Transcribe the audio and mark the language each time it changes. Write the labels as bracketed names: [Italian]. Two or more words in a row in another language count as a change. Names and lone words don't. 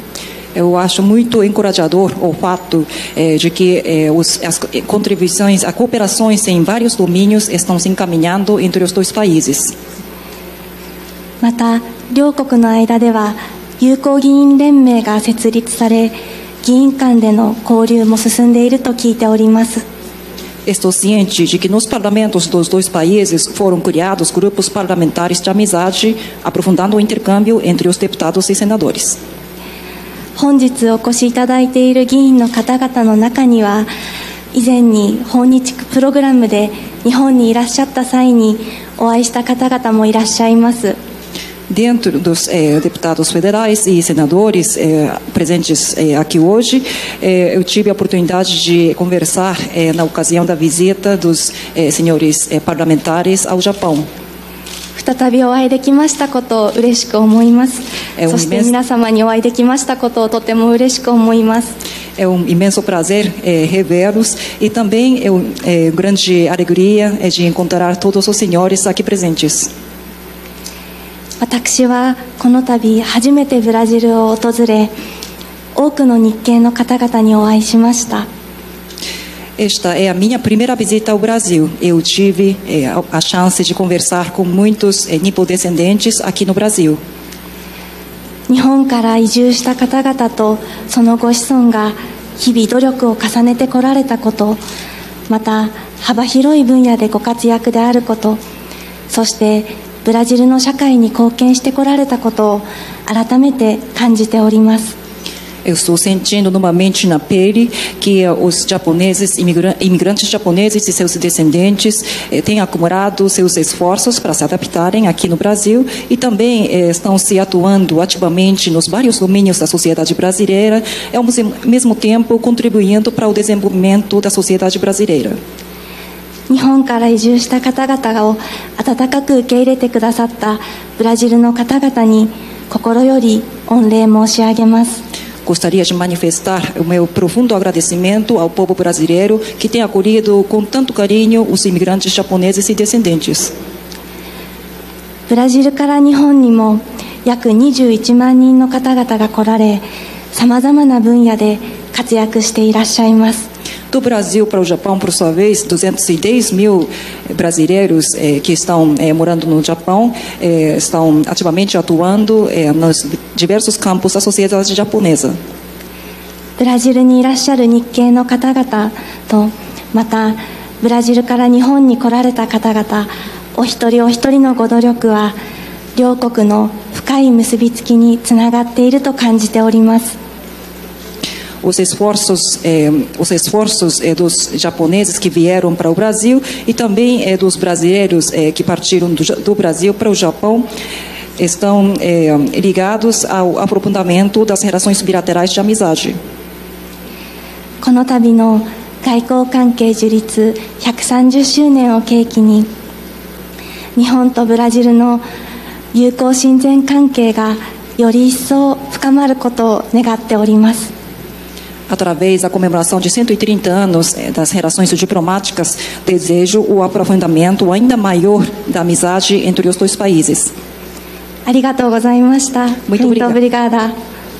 [Portuguese] Eu acho muito encorajador o fato de que as contribuições, as cooperações em vários domínios estão se encaminhando entre os dois países. [Japanese] また両国の間では友好議員連盟が設立され、議員間での交流も進んでいると聞いております。 [Portuguese] Estou ciente de que nos parlamentos dos dois países foram criados grupos parlamentares de amizade, aprofundando o intercâmbio entre os deputados e senadores. [Japanese] 本日お越しいただいている議員の方々の中には、以前に訪日プログラムで日本にいらっしゃった際にお会いした方々もいらっしゃいます。 [Portuguese] Dentro dos deputados federais e senadores presentes aqui hoje, eu tive a oportunidade de conversar na ocasião da visita dos senhores parlamentares ao Japão. [Japanese] 再びお会いできましたことを嬉しく思います。そして皆様にお会いできましたことをとても嬉しく思います。 [Portuguese] É imenso prazer revê-los e também grande alegria de encontrar todos os senhores aqui presentes. [Japanese] 私はこの度初めてブラジルを訪れ、多くの日系の方々にお会いしました。 [Portuguese] Esta é a minha primeira visita ao Brasil. Eu tive a chance de conversar com muitos nipodescendentes aqui no Brasil. [Japanese] 日本から移住した方々とそのご子孫が日々努力を重ねてこられたこと、また幅広い分野でご活躍であること、そしてブラジルの社会に貢献してこられたことを改めて感じております。 [Portuguese] Eu estou sentindo novamente na pele que os japoneses, imigrantes japoneses e seus descendentes têm acumulado seus esforços para se adaptarem aqui no Brasil e também estão se atuando ativamente nos vários domínios da sociedade brasileira, ao mesmo tempo contribuindo para o desenvolvimento da sociedade brasileira. [Japanese] 日本から移住した方々を温かく受け入れてくださったブラジルの方々に心より御礼申し上げます。 [Portuguese] Gostaria de manifestar o meu profundo agradecimento ao povo brasileiro que tem acolhido com tanto carinho os imigrantes japoneses e descendentes. [Japanese] ブラジルから日本にも約21万人の方々が来られ、さまざまな分野で活躍していらっしゃいます。 [Portuguese] Do Brasil para o Japão, por sua vez, 210 mil brasileiros que estão morando no Japão estão ativamente atuando nos diversos campos da sociedade japonesa. [Japanese] ブラジルにいらっしゃる日系の方々と、またブラジルから日本に来られた方々、お一人お一人のご努力は両国の深い結びつきにつながっていると感じております。 [Portuguese] Os esforços dos japoneses que vieram para o Brasil e também dos brasileiros que partiram do Brasil para o Japão estão ligados ao aprofundamento das relações bilaterais de amizade. [Japanese] この度の外交関係樹立130周年を契機に、日本とブラジルの友好親善関係がより一層深まることを願っております。 [Portuguese] Através da comemoração de 130 anos das relações diplomáticas, desejo o aprofundamento ainda maior da amizade entre os dois países. Muito obrigada.